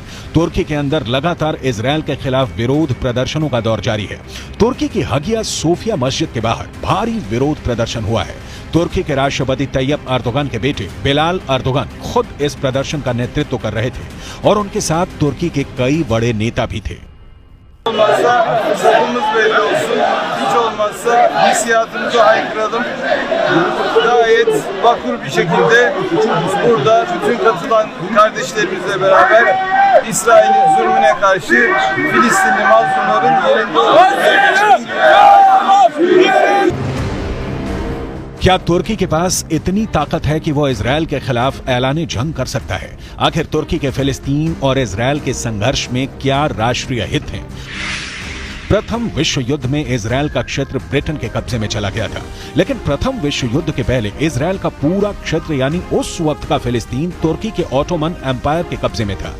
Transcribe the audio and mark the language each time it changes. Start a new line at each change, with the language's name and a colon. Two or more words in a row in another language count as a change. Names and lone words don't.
Hindi: तुर्की के अंदर लगातार इजरायल के खिलाफ विरोध प्रदर्शनों का दौर जारी है। तुर्की की हगिया सोफिया मस्जिद के बाहर भारी विरोध प्रदर्शन हुआ है। तुर्की के राष्ट्रपति तैयब अर्दोगन के बेटे बिलाल अर्दोगन खुद इस प्रदर्शन का नेतृत्व कर रहे थे और उनके साथ तुर्की के कई बड़े नेता भी थे।
Turkish: Safımız belli olsun. Hiç olmazsa hissiyatımızı haykıralım. Gayet vakur bir şekilde burada bütün katılan kardeşlerimizle beraber İsrail'in zulmüne karşı Filistinli mazlumların yerinde olmasını.
Hindi: क्या तुर्की के पास इतनी ताकत है कि वो इजरायल के खिलाफ ऐलान जंग कर सकता है? आखिर तुर्की के फिलिस्तीन और इजरायल के संघर्ष में क्या राष्ट्रीय हित हैं? प्रथम विश्व युद्ध में इजरायल का क्षेत्र ब्रिटेन के कब्जे में चला गया था, लेकिन प्रथम विश्व युद्ध के पहले इजरायल का पूरा क्षेत्र यानी उस वक्त का फिलिस्तीन तुर्की के ऑटोमन एम्पायर के कब्जे में था।